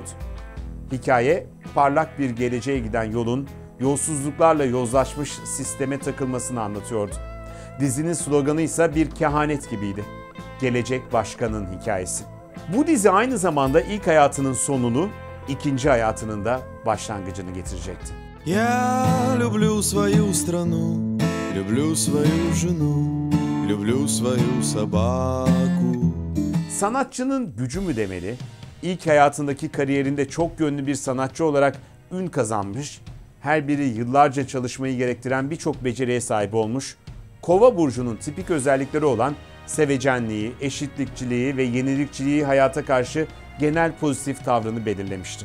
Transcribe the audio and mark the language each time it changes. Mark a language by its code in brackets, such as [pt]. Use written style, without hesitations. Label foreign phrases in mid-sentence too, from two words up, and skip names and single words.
[tr] Hikaye, parlak bir geleceğe giden yolun yolsuzluklarla yozlaşmış sisteme takılmasını anlatıyordu. Dizinin sloganı ise bir kehanet gibiydi. Gelecek Başkan'ın hikayesi. Bu dizi aynı zamanda ilk hayatının sonunu, ikinci hayatının da başlangıcını getirecekti. [ru] Я люблю свою страну, люблю свою жену, люблю свою собаку. [tr] Sanatçının gücü mü demeli? İlk hayatındaki kariyerinde çok yönlü bir sanatçı olarak ün kazanmış, her biri yıllarca çalışmayı gerektiren birçok beceriye sahip olmuş, Kova burcunun tipik özellikleri olan sevecenliği, eşitlikçiliği ve yenilikçiliği hayata karşı genel pozitif tavrını belirlemişti.